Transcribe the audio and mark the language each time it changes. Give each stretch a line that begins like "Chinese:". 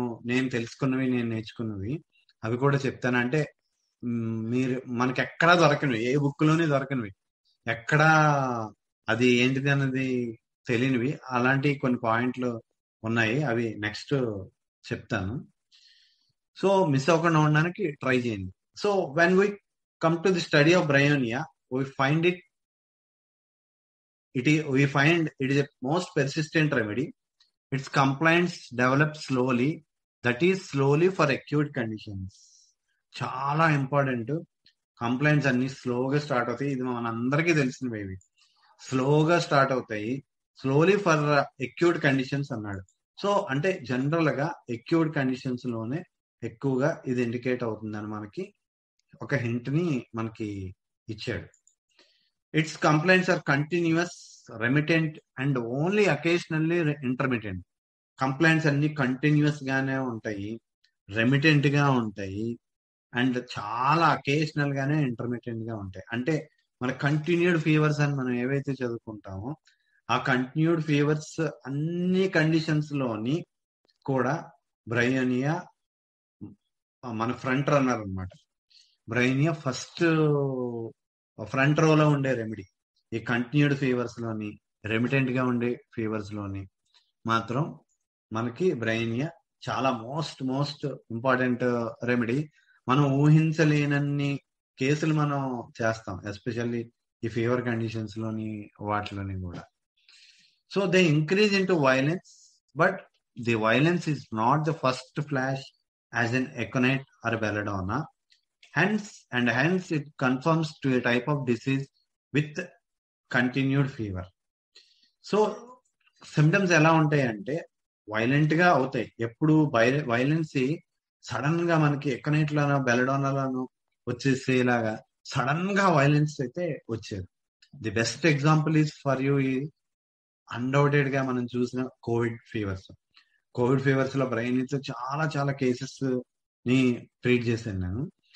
Telugu: నేను తెలుసుకున్నవి, నేను నేర్చుకున్నవి అవి కూడా చెప్తాను. అంటే మీరు మనకి ఎక్కడా దొరకనివి, ఏ బుక్ లోని దొరకనివి, ఎక్కడా అది ఏంటిది అన్నది తెలియనివి, అలాంటి కొన్ని పాయింట్లు ఉన్నాయి. అవి నెక్స్ట్ చెప్తాను. సో మిస్ అవ్వకుండా ఉండడానికి ట్రై చేయండి.
English: So when we come to the study of bryonia, we find it is a most persistent remedy. Its compliance develops slowly, that is slowly for acute conditions.
Telugu: చాలా important. Complaints అన్ని స్లోగా start అవుతాయి. ఇది మనందరికీ తెలిసినవి. ఇవి స్లోగా స్టార్ట్ అవుతాయి,
English: slowly for acute conditions
Telugu: అన్నాడు. సో అంటే జనరల్ గా అక్యూట్ కండిషన్స్ లోనే ఎక్కువగా ఇది ఇండికేట్ అవుతుందని మనకి ఒక హింట్ ని మనకి ఇచ్చాడు.
English: Its complaints are continuous, remittent and only occasionally intermittent.
Telugu: Complaints అన్ని కంటిన్యూస్ గానే ఉంటాయి, రెమిటెంట్ గా ఉంటాయి, అండ్ చాలా అకేషనల్ గానే ఇంటర్మిటెంట్ గా ఉంటాయి. అంటే మన కంటిన్యూడ్ ఫీవర్స్ అని మనం ఏవైతే చదువుకుంటామో ఆ కంటిన్యూడ్ ఫీవర్స్ అన్ని కండిషన్స్ లోని కూడా బ్రయోనియా మన ఫ్రంట్ రన్నర్ అన్నమాట. బ్రయోనియా ఫస్ట్ ఫ్రంట్ రోలో ఉండే రెమెడీ. ఈ కంటిన్యూడ్ ఫీవర్స్ లోని, రెమిటెంట్ గా ఉండే ఫీవర్స్ లోని మాత్రం మనకి బ్రయోనియా చాలా మోస్ట్ ఇంపార్టెంట్ రెమెడీ. మనం ఊహించలేనన్ని కేసులు మనం చేస్తాం, ఎస్పెషల్లీ ఈ ఫీవర్ కండిషన్స్ లోని వాటిలోని కూడా.
English: So they increase in to violence, but the violence is not the first flash as an aconite or belladonna. Hence it conforms to a type of disease with continued fever.
Telugu: So symptoms ఎలా ఉంటాయి అంటే violent గా అవుతాయి. ఎప్పుడు violence sudden గా మనకి aconite లోనో బెలడోనాలోనో వచ్చేసేలాగా sudden గా వైలెన్స్ అయితే వచ్చేది.
English: the best example is for you
Telugu: undoubted గా మనం చూసిన కోవిడ్ ఫీవర్స్ లో బ్రెయిన్ నుంచి చాలా కేసెస్ ని ట్రీట్ చేశాను నేను.